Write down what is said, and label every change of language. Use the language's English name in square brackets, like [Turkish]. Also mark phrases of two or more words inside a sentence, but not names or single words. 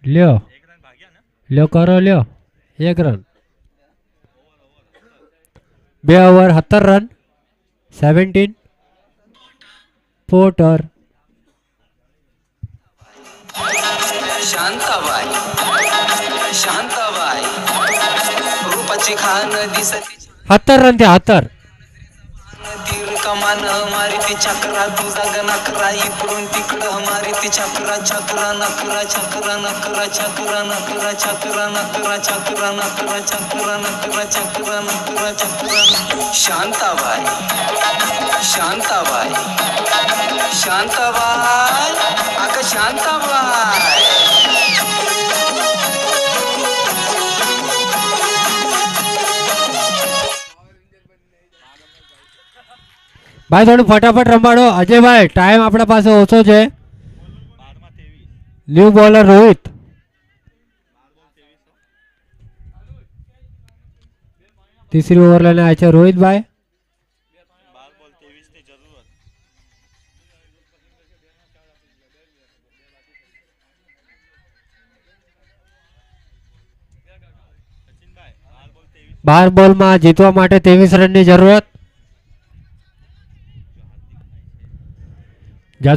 [Gujarati] લ્યો લ્યો કરો લ્યો 1 રન 2 ઓવર 17 રન 17 પોટર [Marathi] शांताबाई शांताबाई रूपाची खान दिसती [Gujarati] 17 रन થયા 17 [Marathi] तीर कमान मारी ती चक्रा तुझा गणकरा इकडून तिकडं मारी ती चक्रा चक्रा नकरा चक्रा नकरा चक्रा नकरा चक्रा नकरा चक्रा नकरा चक्रा नकरा चक्रा नकरा चक्रा शांताबाई शांताबाई शांताबाई अगं शांताबाई [Gujarati] ભાઈ થોડું ફટાફટ રમાડો અજયભાઈ ટાઈમ આપણા પાસે ઓછો છે ન્યૂ બોલર રોહિત [Hindi] तीसरी ओवर लेने आए [Gujarati] છે રોહિતભાઈ બાર બોલમાં જીતવા માટે 23 રનની જરૂરત જ્યાં